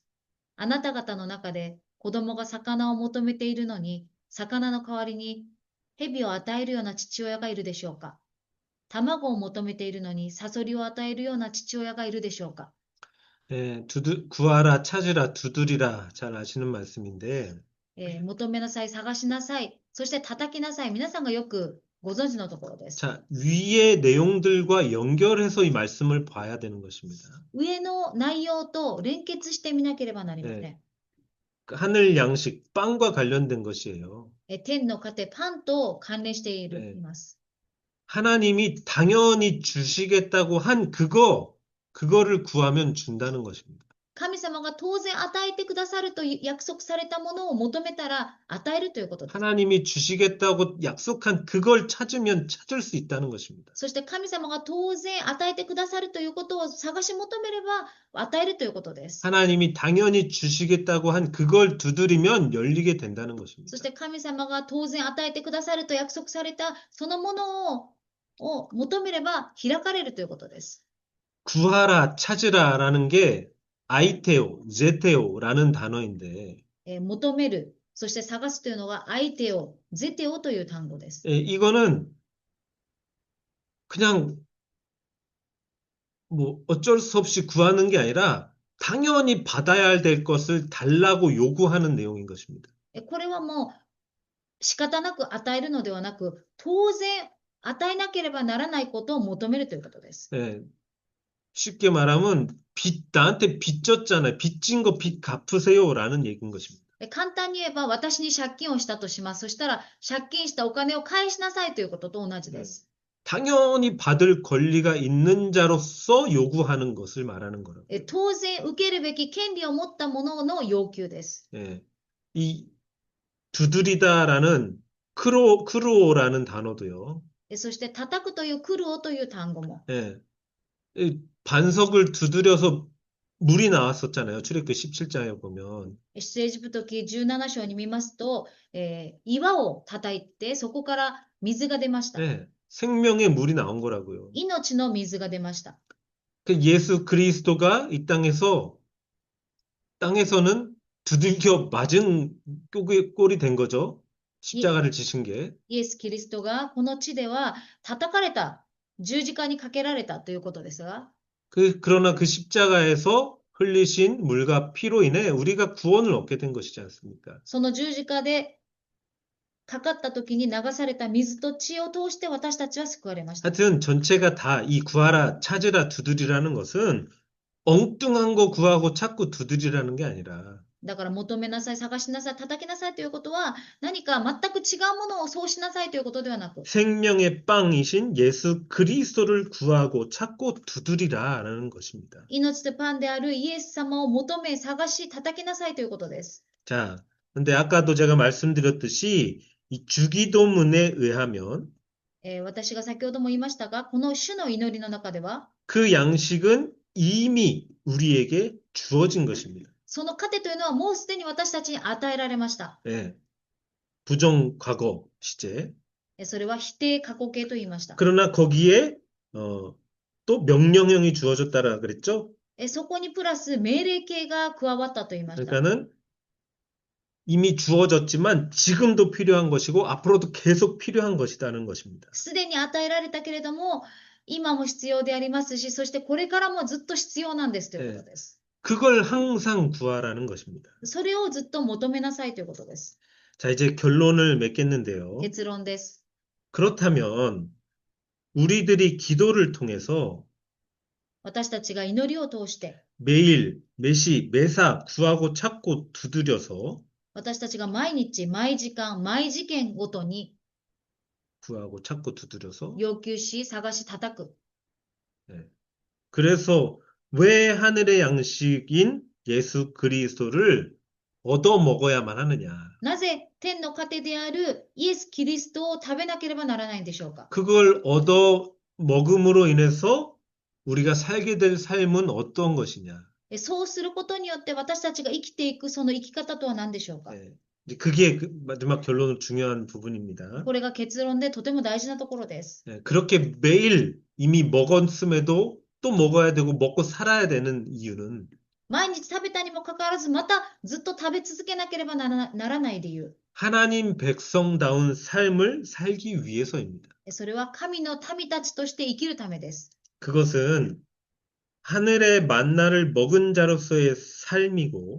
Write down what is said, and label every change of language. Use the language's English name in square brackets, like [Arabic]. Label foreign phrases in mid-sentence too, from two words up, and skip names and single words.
[Japanese] あなた方の中で子供が魚を求めているのに、魚の代わりに蛇を与えるような父親がいるでしょうか。卵を求めているのにサソリを与えるような父親がいるでしょうか。 [Korean] 예, 구하라, 찾으라, 두드리라 잘 아시는 말씀인데 [Japanese] 求めなさい、探しなさい、そして叩きなさい。皆さんがよくご存知のところです。 [Korean] 자, 위의 내용들과 연결해서 이 말씀을 봐야 되는 것입니다. [Japanese] 上の内容と連結してみなければなりません。 [Korean] 네. 하늘 양식, 빵과 관련된 것이에요. [Japanese] 天の糧、パンと関連していねます。 [Korean] 하나님이 당연히 주시겠다고 한 그거를 구하면 준다는 것입니다. [Japanese] 神様が当然与えてくださるという約束されたものを求めたら与えるということです。 [Korean] 하나님이 주시겠다고 약속한 그걸 찾으면 찾을 수 있다는 것입니다. [Japanese] そして神様が当然与えてくださるということを探し求めれば与えるということです。 [Korean] 하나님이 당연히 주시겠다고 한 그걸 두드리면 열리게 된다는 [Japanese] そ [Korean] 것입니다. [Japanese] して神様が当然与えてくださると約束されたそのものを求めれば開かれるということです。 [Korean] 구하라, 찾으라라는 게 아이테오, 제테오라는 단어인데 [Japanese] 求める、そして探すというのが相手を、ゼテオという単語です。 [Korean] 이거는 그냥 뭐 어쩔 수 없이 구하는 게 아니라 당연히 받아야 될 것을 달라고 요구하는 내용인 것입니다. [Japanese] これはもう仕方なく与えるのではなく、当然与えなければならないことを求めるということです。 [Korean] 예, 쉽게 말하면 나한테 빚 졌잖아요. 빚진 거 빚 갚으세요라는 얘기인 것입니다. [Japanese] 簡単に言えば、私に借金をしたとします。そしたら、借金したお金を返しなさいということと同じです。 [Korean] 당연히 받을 권리가 있는 자로서 요구하는 것을 말하는 거라고. [Japanese] 当然受けるべき権利を持ったものの要求です。 [Korean] 예, 이 두드리다라는 크루오라는 단어도요. [Japanese] そして、叩くというクルオという単語も。 [Korean] 예, 이 반석을 두드려서 물이 나왔었잖아요. 출애굽기 17장에 보면. [Japanese] 出エジプト記17章に見ますと、岩を叩いて、そこから水が出ました。 [Korean] 예, 생명의 물이 나온 거라고요. [Japanese] 命の水が出ました。 [Korean] 그 예수 그리스도가 이 땅에서는 두들겨 맞은 꼴이 된 거죠. 십자가를 지신 게. [Japanese] イエス・キリストがこの地では叩かれた、十字架にかけられたということですが、 [Korean] 그러나 그 십자가에서 흘리신 물과 피로 인해 우리가 구원을 얻게 된 것이지 않습니까? [Japanese] その十字架でかかった時に流された水と血を通して私たちは救われました。 [Korean] 하여튼 전체가 다 이 구하라, 찾으라, 두드리라는 것은 엉뚱한 거 구하고 찾고 두드리라는 게 아니라 [Japanese] だから求めなさい、探しなさい、叩きなさいということは何か全く違うものをそうしなさいということではなく、 [Korean] 생명의 빵이신 예수 그리스도를 구하고 찾고 두드리라라는 것입니다. [Japanese] 命とパンであるイエス様を求め、探し、叩きなさいということです。 [Korean] 자, 근데 아까도 제가 말씀드렸듯이 이 주기도문에 의하면 [Japanese] 私が先ほども言いましたが、この主の祈りの中では、 [Korean] 그 양식은 이미 우리에게 주어진 것입니다. [Japanese] その糧というのはもうすでに私たちに与えられました。 [Korean] 예, 부정 과거 시제. [Japanese] それは否定過去形と言いました。 [Korean] 그러나 거기에 또 명령형이 주어졌다라 그랬죠? [Japanese] そこにプラス命令形が加わったと言いました。 [Korean] 그러니까는 이미 주어졌지만 지금도 필요한 것이고 앞으로도 계속 필요한 것이라는 것입니다. [Japanese] すでに与えられたけれども、今も必要でありますし、そしてこれからもずっと必要なんですということです。 [Korean] 그걸 항상 구하라는 것입니다. [Japanese] それをずっと求めなさいということです。 [Korean] 자, 이제 결론을 맺겠는데요. [Japanese] 結論です。 [Korean] 그렇다면 우리들이 기도를 통해서 [Japanese] 私たちが祈りを通して、 [Korean] 매일, 매시, 매사 구하고 찾고 두드려서 [Japanese] 私たちが毎日、毎時間、毎事件ごとに [Korean] 구하고 찾고 두드려서 [Japanese] 要求し、探し、叩く。 [Korean] 그래서 왜 하늘의 양식인 예수 그리스도를 얻어 먹어야만 하느냐? [Japanese] なぜ天の糧であるイエス・キリストを食べなければならないんでしょうか。 [Korean] 그걸 얻어 먹음으로 인해서 우리가 살게 될 삶은 어떤 것이냐? [Japanese] そうすることによって私たちが生きていくその生き方とは何でしょうか。 [Korean] 이제 그게 그 마지막 결론은 중요한 부분입니다. [Japanese] これが結論でとても大事なところです。 [Korean] 그렇게 매일 이미 먹었음에도 또 먹어야 되고 먹고 살아야 되는 이유는 [Japanese] 毎日食べたにもかかわらず、またずっと食べ続けなければならない理由。 [Korean] 하나님 백성다운 삶을 살기 위해서입니다. [Japanese] それは神の民たちとして生きるためです。 [Korean] 그것은 하늘의 만나를 먹은 자로서의 삶이고